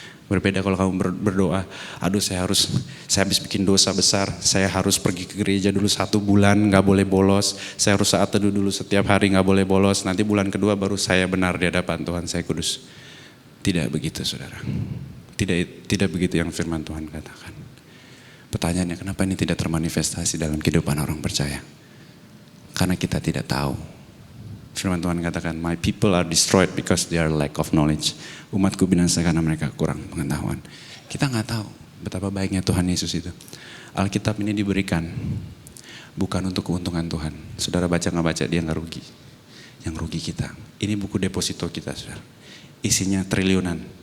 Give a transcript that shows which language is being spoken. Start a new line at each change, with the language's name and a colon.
Indonesian: Berbeda kalau kamu berdoa, aduh saya habis bikin dosa besar, saya harus pergi ke gereja dulu 1 bulan gak boleh bolos, saya harus saat teduh dulu setiap hari gak boleh bolos, nanti bulan kedua baru saya benar di hadapan Tuhan, saya kudus. Tidak begitu saudara, tidak begitu yang firman Tuhan katakan. Pertanyaannya, kenapa ini tidak termanifestasi dalam kehidupan orang percaya? Karena kita tidak tahu Firman Tuhan katakan,
English: my people are destroyed because they are lack of knowledge.
Indonesian: Umatku binasa karena mereka kurang pengetahuan. Kita nggak tahu betapa baiknya Tuhan Yesus itu. Alkitab ini diberikan bukan untuk keuntungan Tuhan. Saudara baca nggak baca dia nggak rugi. Yang rugi kita. Ini buku deposito kita, saudara. Isinya triliunan.